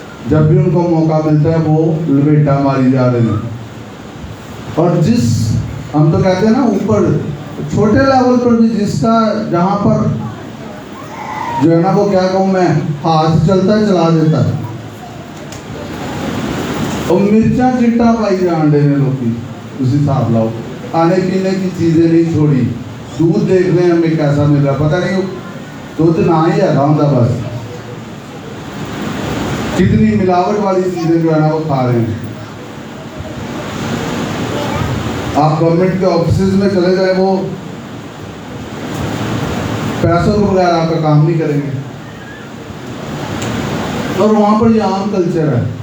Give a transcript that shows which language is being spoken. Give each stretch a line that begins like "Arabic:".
Urdu: جب بھی ان کو موقع ملتا ہے وہ لپیٹا ماری جا رہے ہیں. اور ہم تو کہتے ہیں نا اوپر چھوٹے لیول پر بھی جس کا جہاں پر جو ہے نا وہ کیا کہوں میں, ہاتھ چلتا ہے چلا دیتا ہے.
Punjabi: اور مرچا چٹا پائی جان دے لوگ, اسی حساب لاؤ.
Urdu: کھانے پینے کی چیزیں نہیں چھوڑی, دودھ دیکھ رہے ہیں ہمیں کیسا مل رہا, پتہ نہیں دودھ نہ ہی ہے گاؤں, بس کتنی ملاوٹ والی چیزیں جو ہے نا وہ کھا رہے ہیں. آپ گورنمنٹ کے آفیسز میں چلے جائیں, وہ پیسوں کے بغیر آپ کا کام نہیں کریں گے, اور وہاں پر یہ عام کلچر ہے.